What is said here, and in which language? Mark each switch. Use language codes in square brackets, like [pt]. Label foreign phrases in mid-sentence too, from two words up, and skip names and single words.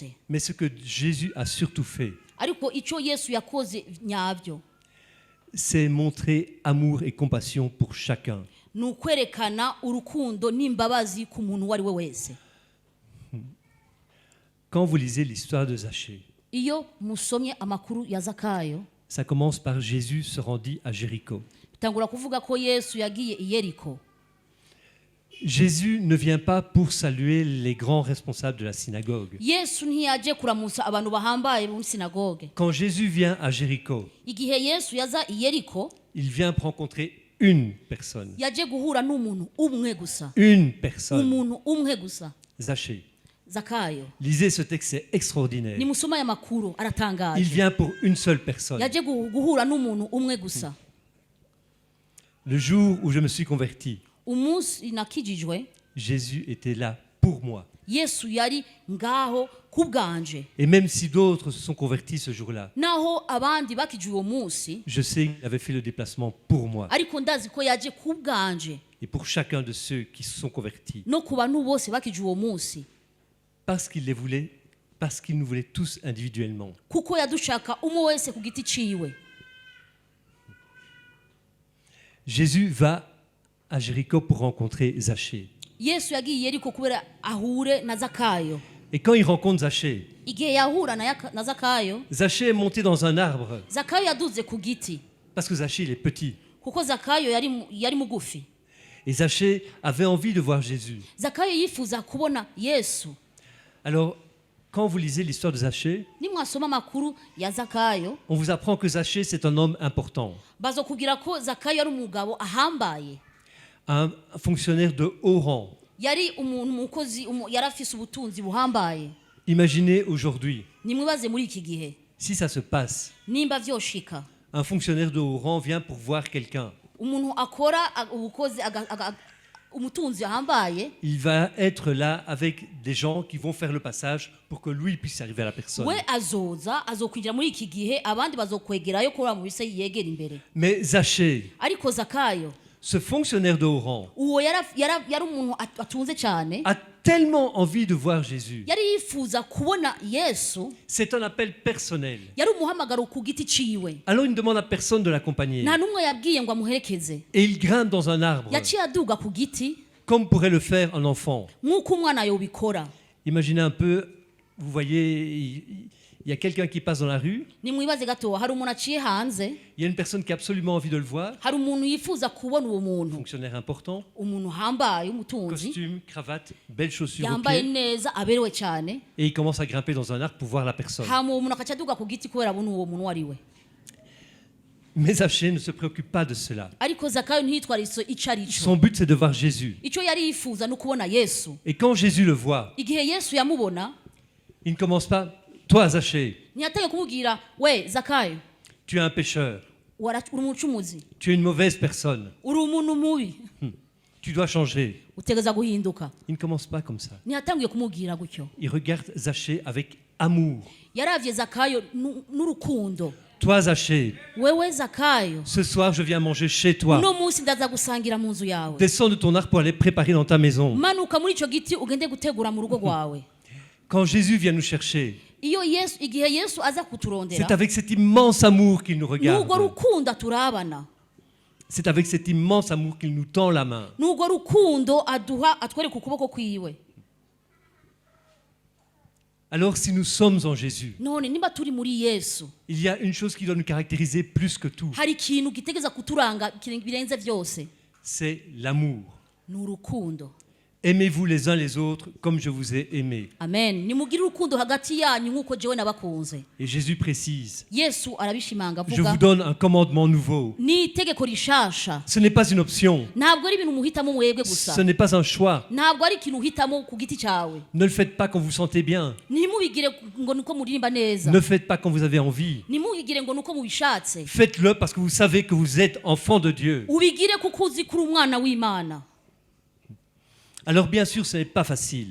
[fr] Mais ce que Jésus a surtout fait, [rn] Ariko ico Yesu yakoze nyavyo, [fr] c'est montrer amour et compassion pour chacun. [rn] ni ukwerekana urukundo n'imbabazi ku muntu uwo ari we wese. [fr] Quand vous lisez l'histoire de Zachée, [rn] Iyo musomye amakuru ya Zakayo, [fr] ça commence par Jésus se rendit à Jéricho. [rn] bitangura kuvuga ko Yesu yagiye i Yeriko. [fr] Jésus ne vient pas pour saluer les grands responsables de la synagogue. [rn] Yesu ntiyaje kuramutsa abantu bahambaye mu sinagoge. [fr] Quand Jésus vient à Jéricho, [rn] Igihe Yesu yaza i Yeriko, [fr] il vient pour rencontrer une personne. [rn] yaje guhura n'umuntu umwe gusa. [fr] Une personne. [rn] Umuntu umwe gusa. [fr] Zachée. [rn] Zakayo. [fr] Lisez ce texte, c'est extraordinaire. [rn] Nimusoma aya makuru [fr] Il [rn] aratangaje. [fr] vient pour une seule personne. [rn] Yaje guhura n'umuntu umwe gusa. [fr] Le jour où je me suis converti, [rn] Umunsi nakijijwe, [fr] Jésus était là pour moi. [rn] Yesu yari ngaho kubganje. [fr] Et même si d'autres se sont convertis ce jour-là, [rn] Naho abandi bakijwe uwo munsi, [fr] je sais qu'il avait fait le déplacement pour moi [rn] ariko ndazi ko yaje kubganje [fr] et pour chacun de ceux qui se sont convertis. [rn] no ku bantu bose bakijwe uwo munsi. [fr] Parce qu'il les voulait, parce qu'il nous voulait tous individuellement. [rn] Kuko yadushaka umwe wese ku giti ciwe. [fr] Jésus va à Jéricho pour rencontrer Zachée. [rn] Yesu yagiye i Yeriko kubera ahure na Zakayo. [fr] Et quand il rencontre Zachée, [rn] Igihe yahura na Zakayo, [fr] Zachée est monté dans un arbre [rn] Zakayo yaduze ku giti. [fr] parce que Zachée il est petit. [rn] Kuko Zakayo yari mugufi. [fr] Et Zachée avait envie de voir Jésus. [rn] Zakayo yifuza kubona Yesu. [fr] Alors, quand vous lisez l'histoire de Zachée, [rn] Nimwasoma amakuru ya Zakayo, [fr] on vous apprend que Zachée c'est un homme important, [rn] bazokubwira ko Zakayo ari umugabo ahambaye. [fr] un fonctionnaire de haut rang. [rn] Yari umuntu mukozi yarafise ubutunzi buhambaye. [fr] Imaginez aujourd'hui, [rn] Nimwibaze muri iki gihe, [fr] si ça se passe, [rn] nimba vyoshika, [fr] un fonctionnaire de haut rang vient pour voir quelqu'un. [rn] umuntu akora ubukozi umutunzi ahambaye [fr] il va être là avec des gens qui vont faire le passage pour que lui puisse arriver à la personne. [rn] we azokwinjira muri iki gihe abandi bazokwegerayo kuri mu bise yegera imbere. [fr] Mais Zachée, [rn] Ariko Zakayo [fr] ce fonctionnaire de haut rang, [rn] uwo yari umuntu atunze cyane, [fr] a tellement envie de voir Jésus. [rn] yari yifuza kubona Yesu, [fr] C'est un appel personnel. [rn] yari umuhamagaro ku giti ciwe, [fr] Alors il ne demande à personne de l'accompagner. [rn] nta n'umwe yabwiye ngo amuherekeze, [fr] Et il grimpe dans un arbre, [rn] yaciye aduga ku giti [fr] comme pourrait le faire un enfant. [rn] nk'uko umwana yobikora. [fr] Imaginez un peu, vous voyez, il y a quelqu'un qui passe dans la rue, [rn] Nimwibaze gato, hari umuntu aciye hanze, [fr] il y a une personne qui a absolument envie de le voir, [rn] hari umuntu yifuza kubona uwo muntu, [fr] fonctionnaire important, [rn] umuntu hambaye umutunzi [fr] costume, cravate, belles chaussures aux [rn] yambaye [fr] pieds, [rn] neza aberewe cyane, [fr] et il commence à grimper dans un arbre pour voir la personne. [rn] hama uwo muntu akaca aduga ku giti kubera abona uwo muntu ari we. [fr] Mais Zachée ne se préoccupe pas de cela. [rn] Ariko Zakayo ntiyitwariso ico ari cyo, [fr] Son but, c'est de voir Jésus. [rn] icyo yari yifuza no kubona Yesu. [fr] Et quand Jésus le voit, [rn] Igihe Yesu yamubona, [fr] il ne commence pas, toi Zachée, [rn] ntiyateye kumubwira we Zakayo, [fr] tu es un pécheur, [rn] uri umucumuzi, [fr] tu es une mauvaise personne, [rn] uri umuntu mubi, [fr] tu dois changer. [rn] utegeza guhinduka. [fr] Il ne commence pas comme ça. [rn] Ntiyatangiye kumubwira gutyo, [fr] Il regarde Zachée avec amour. [rn] yaravye Zakayo n'urukundo. [fr] Toi Zachée, [rn] Wewe Zakayo, [fr] ce soir je viens manger chez toi. [rn] uno munsi ndaza gusangira mu nzu yawe, [fr] Descends de ton arbre pour aller préparer dans ta maison. [rn] manuka muri ico giti ugende gutegura mu rugo rwawe. [fr] Quand Jésus vient nous chercher, [rn] Igihe Yesu aza [fr] c'est [rn] kuturondera, [fr] avec cet immense amour qu'il nous regarde. [rn] n'urwo rukundo turabana, [fr] C'est avec cet immense amour qu'il nous tend la main. [rn] n'urwo rukundo atwereka ukuboko kwiwe. [fr] Alors si nous sommes en Jésus, [rn] None niba turi muri Yesu, [fr] il y a une chose qui doit nous caractériser plus que tout, [rn] hari ikintu gitegeza kuturanga birenze byose, [fr] c'est l'amour. [rn] ni urukundo. [fr] Aimez-vous les uns les autres comme je vous ai aimé. Amen. [rn] Nimugire urukundo hagati yanyu nk'uko jewe nabakunze. [fr] Et Jésus précise, [rn] Yesu arabishimanga [fr] je vous [rn] avuga, [fr] donne un commandement nouveau. [rn] ni itegeko rishasha, [fr] Ce n'est pas une option, [rn] ntabwo ari ibintu muhitamo mwebwe gusa, [fr] ce n'est pas un choix. [rn] ntabwo ari ikintu uhitamo ku giti cyawe. [fr] Ne le faites pas quand vous vous sentez bien. [rn] Ntimubigire ngo nuko muririmba neza, [fr] Ne le faites pas quand vous avez envie. [rn] ntimubigire ngo nuko mubishatse, [fr] Faites-le parce que vous savez que vous êtes enfant de Dieu. [rn] ubigire kuko uzi kuri umwana w'Imana. [fr] Alors bien sûr, ce n'est pas facile.